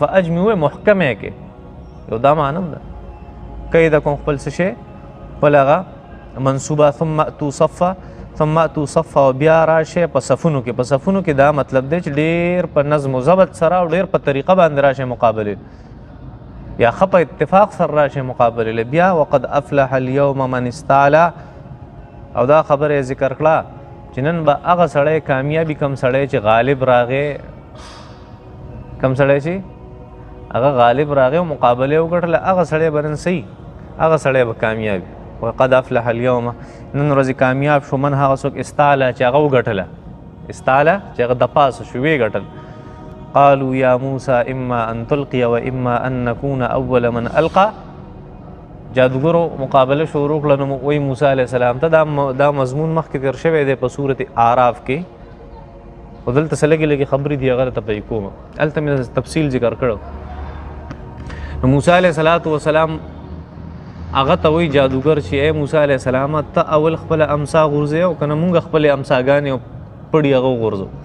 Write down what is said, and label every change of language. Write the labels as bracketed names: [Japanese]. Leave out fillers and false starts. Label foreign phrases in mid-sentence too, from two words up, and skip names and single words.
[Pashto] فاجمعوا محکمه کې یو دا معنی هم ده. کیدکم خپل څه شی، خپل هغه منصوبه. [Arabic] ثم اتوا صفا [Pashto] او بیا راشئ په صفونو کې. په صفونو کې دا مطلب دی چې ډېر په نظم و ضبط سره او ډېر په طریقه باندې راشئ مقابلې، یا ښه په اتفاق سره راشئ مقابلې. بیا [Arabic] وقد افلح اليوم من استعلا، [Pashto] او دا خبره ذکر کړه چې نن به هغه سړی کامیابي کوم سړی چې غالب راغی، کوم سړی چې هغه غالب راغی او مقابله وګټله، هغه سړی به نن صحیح، هغه سړی به کامیابي. [Arabic] وقد افلح اليوم، [Pashto] نن ورځې کامیاب شو من هغه څوک استعلا چې هغه وګټله، استعلا چې هغه د پاسه شو ویې ګټل. [Arabic] قالوا یا موسی اما ان تلقي و اما ان نكون اول من القى. [Pashto] جادوګرو مقابله شروع کړه. نو وایي موسی [Arabic] علیه السلام [Pashto] ته دا مضمون مخکې تېر شوی دی په صورت اعراف کې، خو دلته څه لږې لږې خبرې دي هغه ته پرې کوم، هلته مې تفصیل ذکر کړو. نو موسی [Arabic] علیه السلام [Pashto] هغه ته وایي جادوګر چې ای موسی [Arabic] علیه السلام [Pashto] ته اول خپله امسا غورځوې او که نه مونږ خپلې امساګانې او پړي هغه وغورځو.